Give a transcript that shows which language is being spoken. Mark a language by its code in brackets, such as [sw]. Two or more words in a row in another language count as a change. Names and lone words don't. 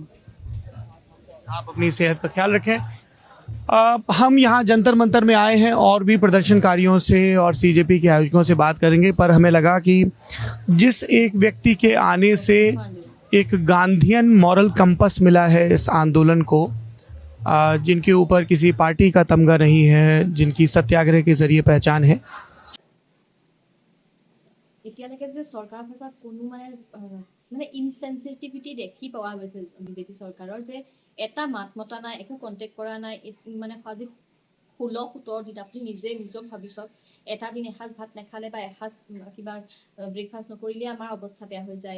[hi] आप अपनी सेहत का ख्याल रखें। हम यहाँ जंतर मंतर में आए हैं और भी प्रदर्शनकारियों से और सीजेपी के आयोजकों से बात करेंगे, पर हमें लगा कि जिस एक व्यक्ति के आने से एक [en] Gandhian moral compass [hi] मिला है इस आंदोलन को, जिनके ऊपर किसी पार्टी का तमगा नहीं है, जिनकी सत्याग्रह के जरिए पहचान है। [as] এতিয়ালৈকে যে চৰকাৰৰ ফালৰ পৰা কোনো মানে ইনচেনচিটিভিটি দেখি পোৱা গৈছে বিজেপি চৰকাৰৰ, যে এটা মাত মতা নাই, একো কণ্টেক্ট কৰা নাই। মানে আজি 16-17 দিন আপুনি নিজে নিজক ভাবি চাওক, এটা দিন এসাঁজ ভাত নাখালে বা এসাঁজ কিবা ব্ৰেকফাষ্ট নকৰিলে আমাৰ অৱস্থা বেয়া হৈ যায়।